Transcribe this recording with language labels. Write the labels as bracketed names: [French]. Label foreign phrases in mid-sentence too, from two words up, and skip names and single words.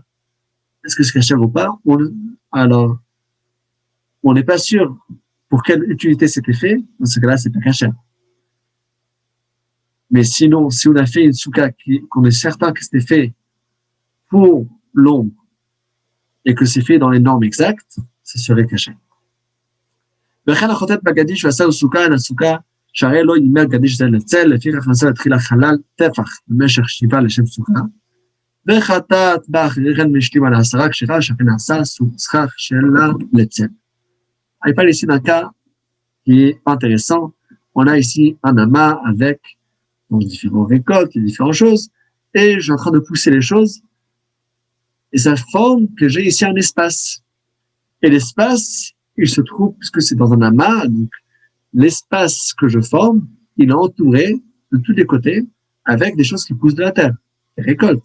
[French] Est-ce que c'est kashère ou pas? Alors, on n'est pas sûr pour quelle utilité c'était fait. Dans ce cas-là, c'est pas kashère. Mais sinon, si on a fait une tzuka qu'on est certain que c'était fait pour l'ombre et que c'est fait dans les normes exactes, ça serait kashère. [Hebrew] וכן החוטאת בגדיש ועשה לסוכה אל הסוכה, שהרי לא יימר גדיש זה לצל, לפיכך נעשה להתחיל החלל טפח במשך 7 לשם סוכה, וחטאת בה אחרי כן והשלימה ל10 כשרה, שאכן נעשה סכך שלה לצל. [French] Il parle ici d'un cas qui est intéressant. On a ici un amas avec différentes récoltes et différentes choses, et je suis en train de pousser les choses, et ça forme que j'ai ici un espace. Et l'espace, il se trouve, puisque c'est dans un amas, donc l'espace que je forme, il est entouré de tous les côtés avec des choses qui poussent de la terre, des récoltes.